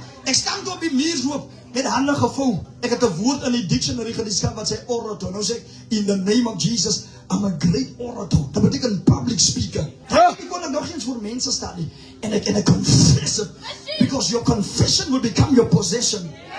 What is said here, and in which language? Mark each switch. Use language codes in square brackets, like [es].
[af] Ek staan toe op die Muurshoop. Met hande gevou. Ek het 'n woord in die dictionary geskryf wat sê orator. Nou sê ek, [en] in the name of Jesus, I'm a great orator. [af] Dat beteken public speaker. Ek kon nog eens voor mense staan nie. En ek [en] confess it. Because your confession will become your possession.